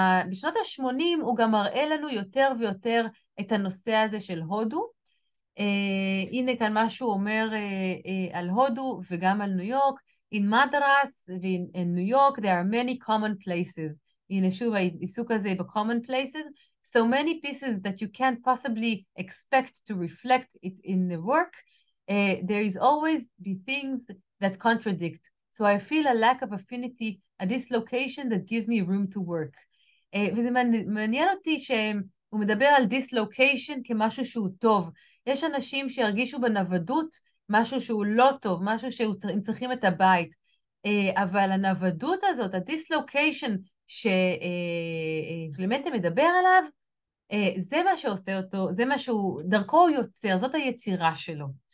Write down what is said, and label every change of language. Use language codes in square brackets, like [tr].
[he] בשנות ה-80 הוא גם מראה לנו יותר ויותר את הנושא הזה של הודו. הנה כאן מה שהוא אומר על הודו וגם על ניו יורק. [en] In Madras in New York there are many common places. [he] הנה שוב העיסוק הזה ב- [en] common places. So many pieces that you can't possibly expect to reflect it in the work. There is always be things that contradict. So I feel a lack of affinity at this location that gives me room to work. [he] וזה מעניין אותי שהוא מדבר על dislocation כמשהו שהוא טוב. יש אנשים שירגישו בנוודות משהו שהוא לא טוב, משהו שהם צריכים את הבית. אבל הנוודות הזאת, הדיסלוקיישן שקלמנטה מדבר עליו, זה מה שעושה אותו, זה מה שהוא, דרכו הוא יוצר, זאת היצירה שלו.